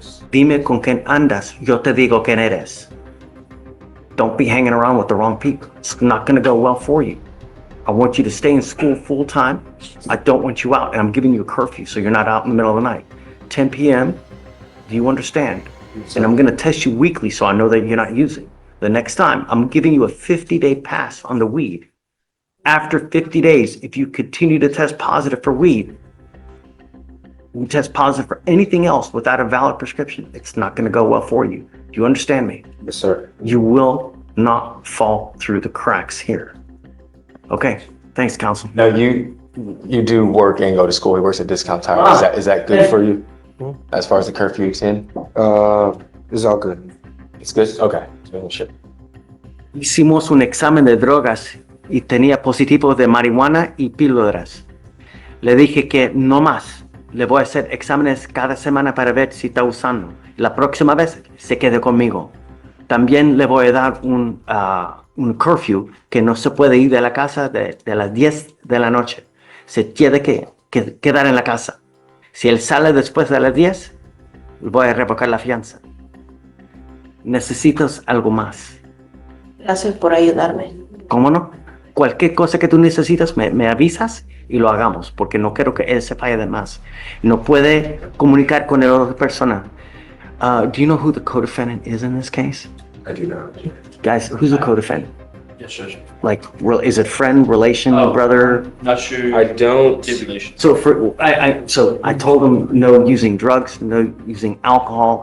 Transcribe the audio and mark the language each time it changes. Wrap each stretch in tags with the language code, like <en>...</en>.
<es>Dime con quién andas, yo te digo quién eres.</es> <en>Don't be hanging around with the wrong people. It's not gonna go well for you. I want you to stay in school full time. I don't want you out, and I'm giving you a curfew so you're not out in the middle of the night. 10 p.m. Do you understand? And I'm gonna test you weekly so I know that you're not using. The next time, I'm giving you a 50-day pass on the weed. After 50 days, if you continue to test positive for weed, you test positive for anything else without a valid prescription, it's not gonna go well for you. Do you understand me? Yes, sir. You will not fall through the cracks here. Okay, thanks, counsel. Now, you do work and go to school. He works at Discount Tire. Is that good for you? As far as the curfew extend? It's all good. It's good? Okay. Sure.</en> <es>Hicimos un examen de drogas y tenía positivo de marihuana y píldoras. Le dije que no más. Le voy a hacer exámenes cada semana para ver si está usando. La próxima vez se quede conmigo. También le voy a dar un curfew que no se puede ir de la casa de las 10 de la noche. Se tiene que quedar en la casa. Si él sale después de las 10, voy a revocar la fianza. Necesitas algo más. Gracias por ayudarme. ¿Cómo no? Cualquier cosa que tú necesitas, me avisas y lo hagamos, porque no quiero que él se falle de más. No puede comunicar con la otra persona.</es> <en>Do you know who the co-defendant is in this case? I do not. Guys, who's the co-defendant? Yes, Judge. Like, is it friend, relation, Oh. brother? Not sure. I don't. Stipulation. So I told him no using drugs, no using alcohol.</en>